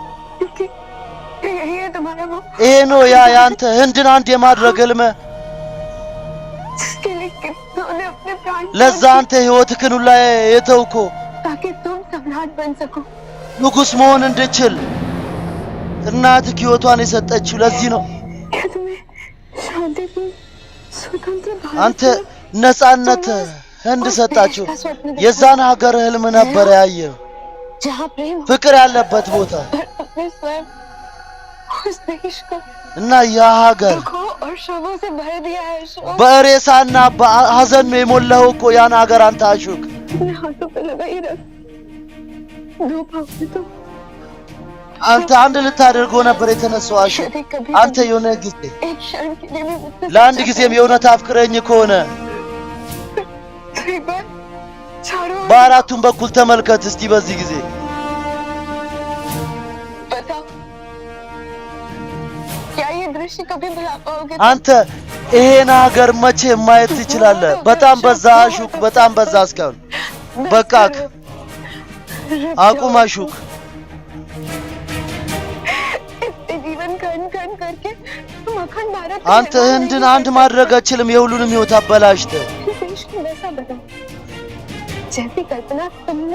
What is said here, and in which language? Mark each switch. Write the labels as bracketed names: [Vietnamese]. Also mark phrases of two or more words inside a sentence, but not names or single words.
[Hindi] ये तुम्हारा वो [Amharic] ይሄ ነው ያ ያንተ ህንድን አንድ የማድረግ ህልም [Hindi] जिसके लिए कितनों ने अपने प्राण [Amharic] ለዛ አንተ ህይወትህን ሁላ የተውከው [Hindi] ताकि तुम सम्राट बन सको [Amharic] ንጉስ መሆን እንድችል እናትህ ህይወቷን የሰጠችው ለዚህ ነው [Hindi] क्या तुम्हें शांतिपूर्ण स्वतंत्र [Amharic] አንተ ነፃነት ህንድ ሰጣችሁ የዛን ሀገር ህልም ነበር ያየው [Hindi] जहाँ प्रेम [Amharic] ፍቅር ያለበት ቦታ [Hindi] और अपने स्वयं उस देश को [Amharic] እና ያ ሀገር [Hindi] दुखों और शोकों से भर दिया है अशोक [Amharic] በሬሳና በሐዘን ነው የሞላው እኮ ያን ሀገር አንተ አሹክ [Hindi] अपने हाथों पे लगाई रख दो पाओ तो [Amharic] አንተ አንድ ልታደርገው ነበር የተነሳው አሹክ [Hindi] यदि कभी [Amharic] አንተ የሆነ ጊዜ [Hindi] एक क्षण के लिए भी मुझसे [Amharic] ለአንድ ጊዜም የእውነት አፍቅረኝ ከሆነ [Hindi] तो एक बार चारों ओर [Amharic] በአራቱም በኩል ተመልከት እስቲ በዚህ ጊዜ [Hindi] बताओ क्या ये दृश्य कभी भुला पाओगे [Amharic] አንተ ይሄን ሀገር መቼ ማየት ትችላለህ በጣም በዛ አሹክ በጣም በዛ እስካሁን በቃክ አቁም አሹክ [Hindi] इतने जीवन खंड खंड करके तुम अखंड भारत [Amharic] አንተ ህንድን አንድ ማድረግ አችልም የሁሉንም ህይወት አበላሽተህ [Hindi] देश को वैसा बना जैसी कल्पना तुमने